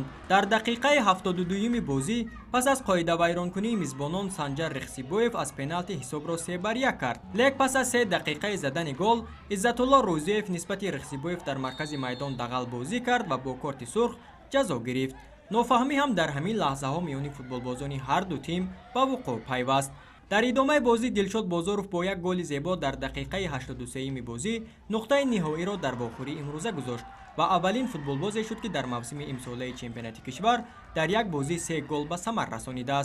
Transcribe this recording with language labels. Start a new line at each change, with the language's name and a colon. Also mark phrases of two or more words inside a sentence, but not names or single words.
Tajik: Дар дақиқаи 72 бозӣ пас аз қоидавайронкунии мизбонон Санҷар Рухсибоев аз пеналтӣ ҳисобро 3-1 кард. Лек пас аз 3 дақиқа задани голи Иззатулло Рӯзиев нисбат Рухсибоев дар маркази майдон дағал бозӣ кард ва бо корти сурх ҷазо гирифт. нофаҳмӣ ҳам дар ҳамин лаҳзаҳо миёни футболбозони ҳарду тим ба вуқӯъ пайваст. дар идомаи бозӣ Дилшод Бозоров бо як голи зебо дар дақиқаи 83-ими бозӣ нуқтаи ниҳоиро дар вохӯрии имрӯза гузошт ва аввалин футболбозе шуд, ки дар мавсими имсолаи чемпионати кишвар дар як бозӣ 3 гол ба самар расонидааст.